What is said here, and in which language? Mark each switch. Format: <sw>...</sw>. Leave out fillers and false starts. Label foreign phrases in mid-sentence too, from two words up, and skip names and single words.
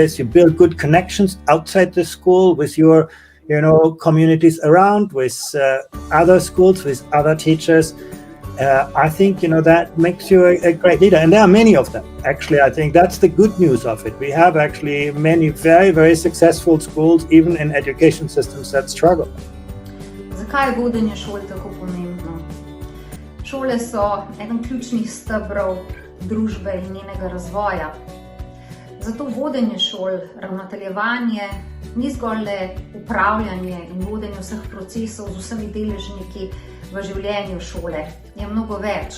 <en>You build good connections outside the school with your, communities around, with other schools, with other teachers. I think, that makes you a great leader. And there are many of them. Actually, I think that's the good news of it. We have actually many very, very successful schools, even in education systems that struggle.</en> <sl>Zakaj je vodenje šol tako pomembno? Šole so eden ključnih stebrov družbe in njenega razvoja. Zato vodenje šol, ravnateljevanje, ni zgolj le upravljanje in vodenje vseh procesov z vsemi deležniki v življenju šole, je mnogo več.</sl>